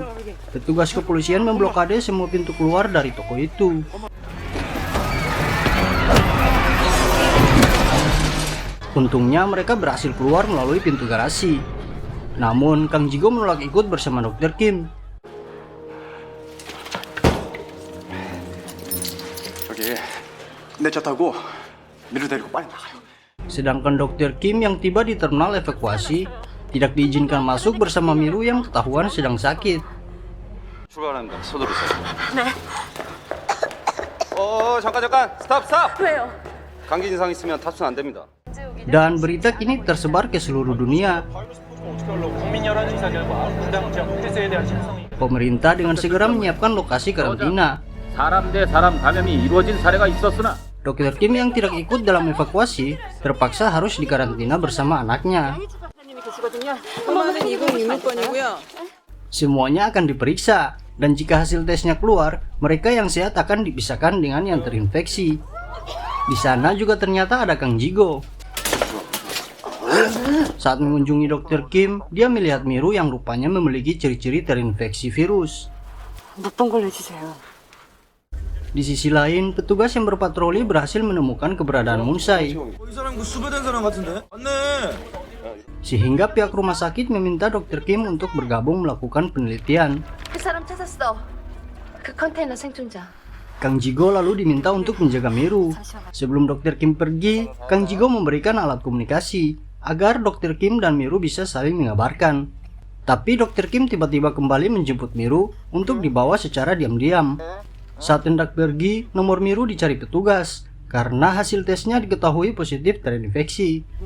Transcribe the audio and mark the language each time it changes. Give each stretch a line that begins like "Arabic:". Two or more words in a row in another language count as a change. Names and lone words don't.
Indonesian: Petugas kepolisian memblokade semua pintu keluar dari toko itu. Untungnya mereka berhasil keluar melalui pintu garasi. Namun Kang Jigo menolak ikut bersama Dr. Kim.
Korean: 여기 내 차 타고 미루 데리고 빨리 나가요.
Indonesian: Sedangkan Dr. Kim yang tiba di terminal evakuasi tidak diizinkan masuk bersama Miru yang ketahuan sedang sakit.
Korean: 출발합니다. 서두르세요. 네. 잠깐. 스탑. 왜요? 감기 증상 있으면 탑승 안 됩니다.
Indonesian: Dan berita kini tersebar ke seluruh dunia. Pemerintah dengan segera menyiapkan lokasi karantina.
Korean: 사람 대 사람 감염이 이루어진 사례가 있었으나
Indonesian: Dr. Kim yang tidak ikut dalam evakuasi terpaksa harus dikarantina bersama anaknya. Semuanya akan diperiksa, dan jika hasil tesnya keluar, mereka yang sehat akan dipisahkan dengan yang terinfeksi. Di sana juga ternyata ada Kang Jigo. Saat mengunjungi Dr. Kim, dia melihat Miru yang rupanya memiliki ciri-ciri terinfeksi virus.
Korean: 못 본 걸로 해주세요.
Indonesian: Di sisi lain, petugas yang berpatroli berhasil menemukan keberadaan Munsai. Sehingga pihak rumah sakit meminta Dr. Kim untuk bergabung melakukan penelitian.
Korean: 그 사람 찾았어. 그 컨테이너 생존자.
Indonesian: Kang Jigo lalu diminta untuk menjaga Miru. Sebelum Dr. Kim pergi, Kang Jigo memberikan alat komunikasi agar Dr. Kim dan Miru bisa saling mengabarkan. Tapi Dr. Kim tiba-tiba kembali menjemput Miru untuk dibawa secara diam-diam. Saat hendak pergi, nomor Miru dicari petugas karena hasil tesnya diketahui positif terinfeksi.